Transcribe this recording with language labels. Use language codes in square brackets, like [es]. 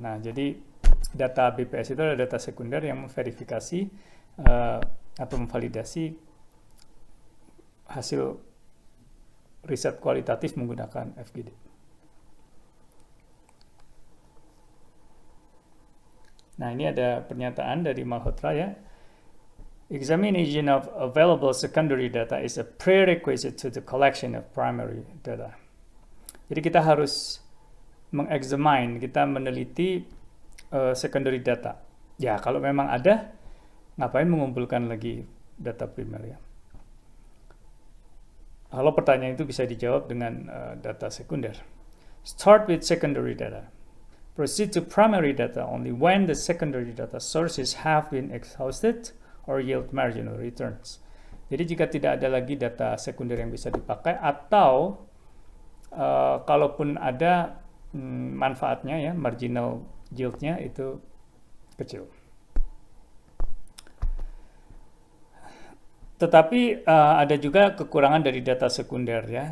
[id] Nah, jadi data BPS itu adalah data sekunder yang memverifikasi atau memvalidasi hasil riset kualitatif menggunakan FGD. Nah, ini ada pernyataan dari Malhotra ya. [en] Examination of available secondary data is a prerequisite to the collection of primary data. [id] Jadi kita harus mengexamine, kita meneliti secondary data. Ya, kalau memang ada, ngapain mengumpulkan lagi data primer ya? Kalau pertanyaan itu bisa dijawab dengan data sekunder. [en] Start with secondary data. Proceed to primary data only when the secondary data sources have been exhausted or yield marginal returns. [id] Jadi jika tidak ada lagi data sekunder yang bisa dipakai atau kalaupun ada manfaatnya ya, [en] marginal yield- [id] nya itu kecil. Tetapi ada juga kekurangan dari data sekunder ya.